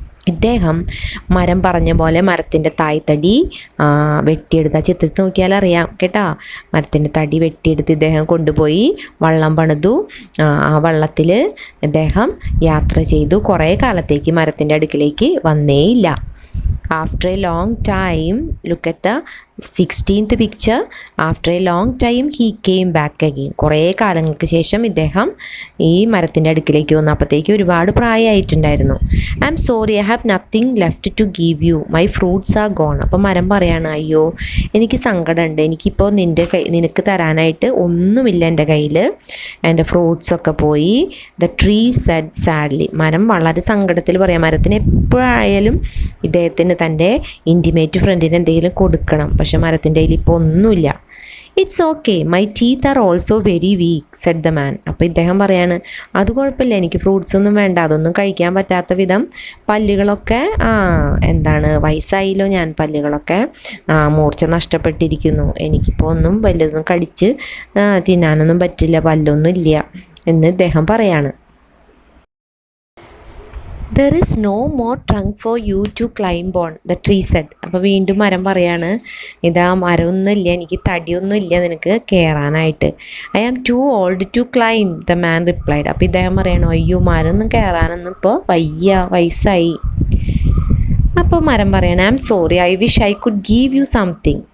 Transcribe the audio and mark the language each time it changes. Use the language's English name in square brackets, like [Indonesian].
[Malayalam] ഇദ്ദേഹം മരം പറഞ്ഞ പോലെ മരത്തിൻ്റെ തായ്തടി വെട്ടിയെടുത്ത ചിത്രത്തിൽ നോക്കിയാൽ അറിയാം കേട്ടോ. മരത്തിൻ്റെ തടി വെട്ടിയെടുത്ത് ഇദ്ദേഹം കൊണ്ടുപോയി വള്ളം പണിതു. ആ വള്ളത്തിൽ ഇദ്ദേഹം യാത്ര ചെയ്തു. കുറേ കാലത്തേക്ക് മരത്തിൻ്റെ അടുക്കിലേക്ക് വന്നേയില്ല. [English] After a long time, look at the 16th picture. After a long time he came back again. [Malayalam] കുറേ കാലങ്ങൾക്ക് ശേഷം ഇദ്ദേഹം ഈ മരത്തിൻ്റെ അടുക്കിലേക്ക് വന്നു. അപ്പോഴത്തേക്ക് ഒരുപാട് പ്രായമായിട്ടുണ്ടായിരുന്നു. [English] I'm sorry, I have nothing left to give you, my fruits are gone. [Malayalam] അപ്പോൾ മരം പറയാണ്, അയ്യോ എനിക്ക് സങ്കടമുണ്ട്, എനിക്കിപ്പോൾ നിനക്ക് തരാനായിട്ട് ഒന്നുമില്ല എൻ്റെ കയ്യിൽ, എൻ്റെ ഫ്രൂട്ട്സൊക്കെ പോയി. [English] The tree said sadly. [Malayalam] മരം വളരെ സങ്കടത്തിൽ പറയാം. മരത്തിന് എപ്പോഴായാലും ഇദ്ദേഹത്തിന് തൻ്റെ ഇൻറ്റിമേറ്റ് ഫ്രണ്ടിന് എന്തെങ്കിലും കൊടുക്കണം. പക്ഷെ മരത്തിൻ്റെ കയ്യിൽ ഇപ്പോൾ ഒന്നുമില്ല. [English] It's okay, my teeth are also very weak said the man. [Malayalam] അപ്പോൾ ഇദ്ദേഹം പറയാണ്, അത് കുഴപ്പമില്ല, എനിക്ക് ഫ്രൂട്ട്സ് ഒന്നും വേണ്ട, അതൊന്നും കഴിക്കാൻ പറ്റാത്ത വിധം പല്ലുകളൊക്കെ വയസ്സായില്ലോ ഞാൻ, പല്ലുകളൊക്കെ മൂർച്ച നഷ്ടപ്പെട്ടിരിക്കുന്നു, എനിക്കിപ്പോൾ ഒന്നും വല്ലതും കടിച്ച് തിന്നാനൊന്നും പറ്റില്ല, പല്ലൊന്നും ഇല്ല എന്ന് ഇദ്ദേഹം പറയാണ്. [English] There is no more trunk for you to climb on, the tree said. [Malayalam] അപ്പോൾ വീണ്ടും മരം പറയാണ്, ഇതാ മരമൊന്നുമില്ല, എനിക്ക് തടിയൊന്നുമില്ല നിനക്ക് കയറാനായിട്ട്. [English] I am too old to climb, the man replied. [Malayalam] അപ്പോൾ ഇദ്ദേഹം പറയണോ, അയ്യോ മരമൊന്നും കയറാനൊന്നും ഇപ്പോൾ വയസ്സായി. അപ്പോൾ മരം പറയാണ്, [English] I'm sorry, I wish I could give you something.